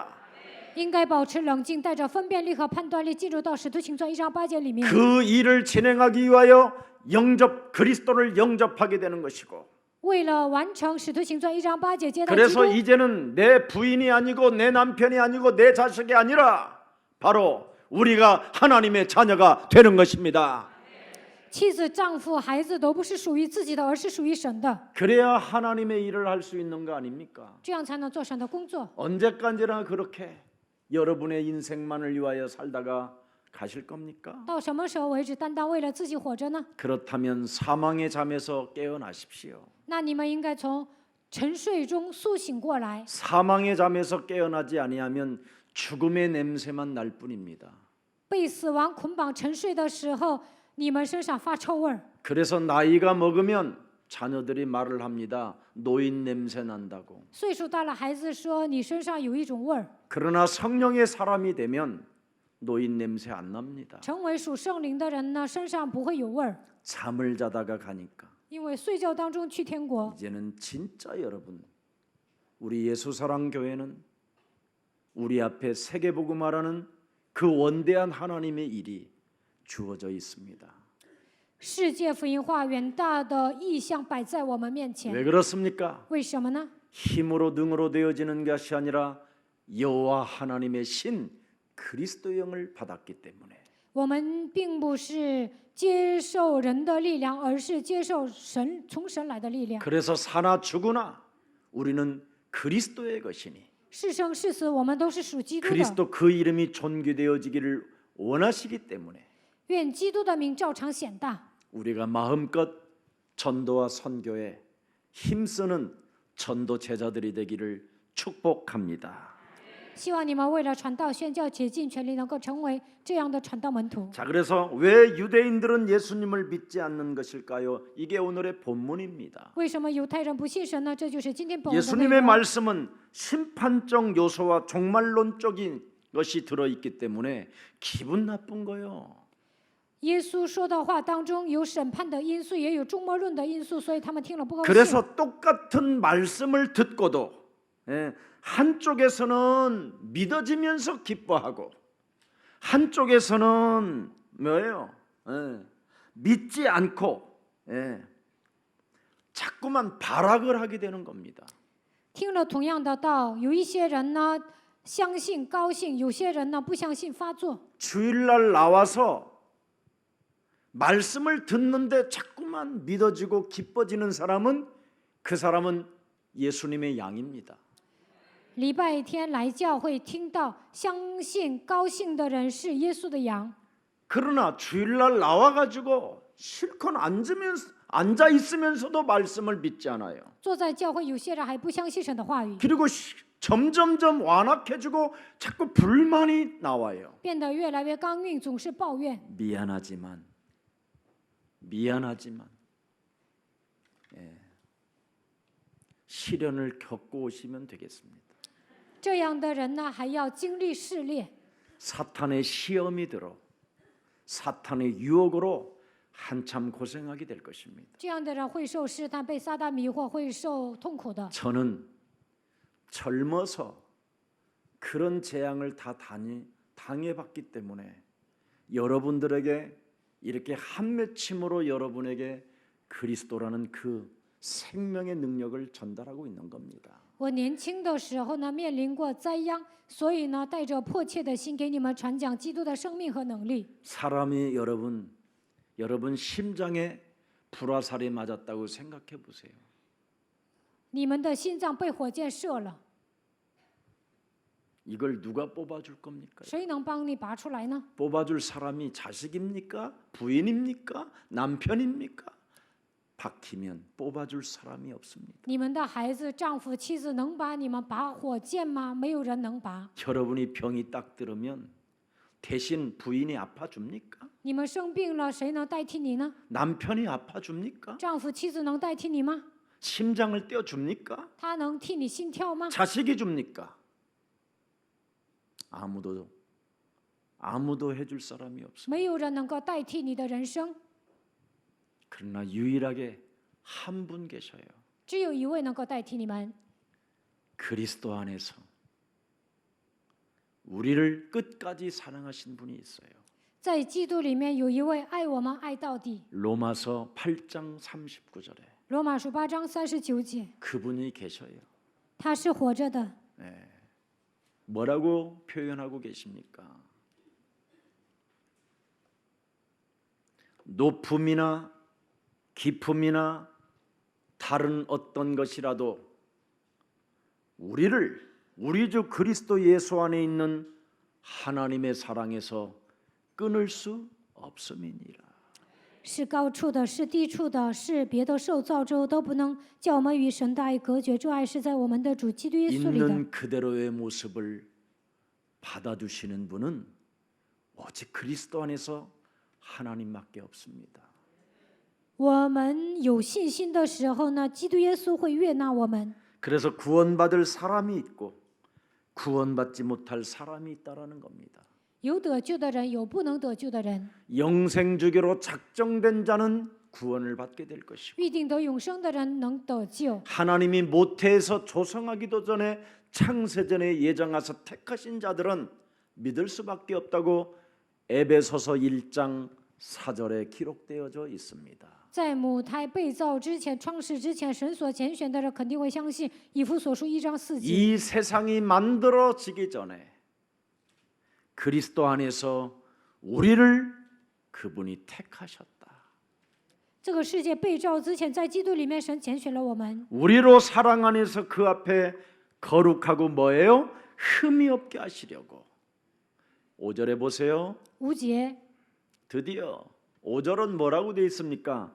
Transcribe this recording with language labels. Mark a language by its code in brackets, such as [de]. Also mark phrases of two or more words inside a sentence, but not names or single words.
[zh] 应该保持冷静，带着分辨力和判断力进入到使徒行传1章8节里面。 [ko] 그 일을 진행하기 위하여 그리스도를 영접하게 되는 것이고 [zh] 为了完成使徒行传1章8节接待基 [ko] 그래서 [zh] 督， [ko] 이제는 내 부인이 아니고 내 남편이 아니고 내 자식이 아니라 바로 우리가 하나님의 자녀가 되는 것입니다. [zh] 妻子、丈夫、孩子都不是属于自己的，而是属于神的， [ko] 그래야 하나님의 일을 할 수 있는 거 아닙니까? [zh] 这样才能做神的工作。 [ko] 언제까지나 그렇게 여러분의 인생만을 위하여 살다가 가실 겁니까? [zh] 到什么时候为止单单为了自己活着呢？ [ko] 그렇다면 사망의 잠에서 깨어나십시오. [zh] 那你们应该从沉睡中苏醒过来。 [ko] 사망의 잠에서 깨어나지 아니하면 죽음의 냄새만 날 뿐입니다. [zh] 被死亡捆绑沉睡的时候，你们身上发臭味儿。 [ko] 그래서 나이가 먹으면 자녀들이 말을 합니다. 노인 냄새 난다고. [zh] 岁数大了，孩子说你身上有一种味儿。 [ko] 그러나 성령의 사람이 되면 노인 냄새 안 납니다. [zh] 成为属圣灵的人呢，身上不会有味儿， [ko] 잠을 자다가 가니까 [zh] 因为睡觉当中去天国。 [ko] 이제는 진짜 여러분 우리 예수사랑교회는 우리 앞에 세계복음화라는 그 원대한 하나님의 일이 주어져 있습니다. [zh] 世界福音化远大的意象摆在我们面前， [ko] 왜 그렇습니까? [zh] 为什么呢？ [ko] 힘으로 능으로 되어지는 것이 아니라 여호와 하나님의 신 그리스도의 영을 받았기 때문에 [zh] 我们并不是接受人的力量，而是接受从神来的力量。 [ko] 그래서 사나 죽으나 우리는 그리스도의 것이니 [zh] 是生是死，我们都是属基督的。 [ko] 그리스도 그 이름이 존귀되어지기를 원하시기 때문에 [zh] 愿基督的名照常显大。 [ko] 우리가 마음껏 전도와 선교에 힘쓰는 전도 제자들이 되기를 축복합니다. [zh] 希望你们为了传道宣教，竭尽全力，能够成为这样的传道门徒。 [ko] 자, 그래서 왜 유대인들은 예수님을 믿지 않는 것일까요? 이게 오늘의 본문입니다. [zh] 为什么犹太人不信神呢？这就是今天本文的内 [ko] 예수님의 [zh] 容。 [ko] 말씀은 심판적 요소와 종말론적인 것이 들어있기 때문에 기분 나쁜 거예요. [zh] 耶稣说的话当中有审判的因素，也有终末论的因素，所以他们听了不高兴。 [ko] 그래서 똑같은 말씀을 듣고도 한쪽에서는 믿어지면서 기뻐하고 한쪽에서는 뭐예요? 믿지 않고 자꾸만 발악을 하게 되는 겁니다. [zh] 听了同样的道，有一些人呢相信高兴，有些人呢不相信发作。 [ko] 주일날 나와서 말씀을 듣는데 자꾸만 믿어지고 기뻐지는 사람은 그 사람은 예수님의 양입니다. [zh] 礼拜天来教会听到相信高兴的人是耶稣的羊， [ko] 그러나 주일날 나와가지고 실컷 앉아 있으면서도 말씀을 믿지 않아요. [zh] 坐在教会有些人还不相信神的话语， [ko] 그리고 점점점 완악해지고 자꾸 불만이 나와요. [zh] 变得越来越刚硬，总是抱怨。 [ko] 미안하지만 시련을 겪고 오시면 되겠습니다. [zh] 这样的人呢，还要经历试炼， [ko] 사탄의 시험이 들어 사탄의 유혹으로 한참 고생하게 될 것입니다. [zh] 这样的人会受试探，被撒旦迷惑，会受痛苦的。 [ko] 저는 젊어서 그런 재앙을 다 당해봤기 때문에 여러분들에게 이렇게 한맺힘으로 여러분에게 그리스도라는 그 생명의 능력을 전달하고 있는 겁니다. [zh] 我年轻的时候呢，面临过灾殃，所以呢，带着迫切的心给你们传讲基督的生命和能力。 [ko] 사람이 여러분 심장에 불화살이 맞았다고 생각해 보세요. [zh] 你们的心脏被火箭射了， [ko] 이걸 누가 뽑아줄 겁니까? [zh] 谁能帮你拔出来呢？ [ko] 뽑아줄 사람이 자식입니까? 부인입니까? 남편입니까? 박히면 뽑아줄 사람이 없습니다. [zh] 你们的孩子、丈夫、妻子能把你们拔火箭吗？没有人能拔。 [ko] 여러분이 병이 딱 들으면 대신 부인이 아파줍니까? [zh] 你们生病了，谁能代替你呢？ [ko] 남편이 아파줍니까? [zh] 丈夫、妻子能代替你吗？ [ko] 심장을 떼어줍니까? [zh] 他能替你心跳吗？ [ko] 자식이 줍니까? 아무도 해줄 사람이 없습니다. [zh] 没有人能够代替你的人生， [ko] 그러나 유일하게 한 분 계셔요. [zh] 只有一位能够代替你们。 [ko] 그리스도 안에서 우리를 끝까지 사랑하신 분이 있어요. [zh] 在基督里面有一位爱我们爱到底。 [ko] 로마서 8장 39절에 [zh] 罗马书8章39节， [ko] 그분이 계셔요. [zh] 他是活着的。 [ko] 뭐라고 표현하고 계십니까? 높음이나 깊음이나 다른 어떤 것이라도 우리 주 그리스도 예수 안에 있는 하나님의 사랑에서 끊을 수 없음이니라. [zh] 是高处的，是低处的，是别的受造之物，都不能叫我们与神的爱隔绝。这爱是在我们的主基督耶稣里的。 [ko] 있는 그대로의 모습을 받아주시는 분은 오직 그리스도 안에서 하나님밖에 없습니다. [zh] 我们有信心的时候呢，基督耶稣会悦纳我们。 [ko] 그래서 구원받을 사람이 있고 구원받지 못할 사람이 있다라는 겁니다. [zh] 有得救的人，有不能得救的人。 [ko] 영생주기로 작정된 자는 구원을 받게 될 것이고 [zh] 预定得永生的人能得救。 [ko] 하나님이 모태에서 조성하기도 전에 창세전에 예정하사 택하신 자들은 믿을 수밖에 없다고 에베소서 1장 4절에 기록되어져 있습니다. [zh] 在母胎被造之前、创世之前，神所拣选的人肯定会相信以弗所书1章4节。 [ko] 이 세상이 만들어지기 전에 그리스도 안에서 우리를 그분이 택하셨다. [zh] 这个世界被造之前，在基督里面，神拣选了我们。 [ko] 우리로 사랑 안에서 그 앞에 거룩하고 뭐예요? 흠이 없게 하시려고. 5절에 보세요. [zh] 5节， [ko] 드디어 5절은 뭐라고 되어 있습니까?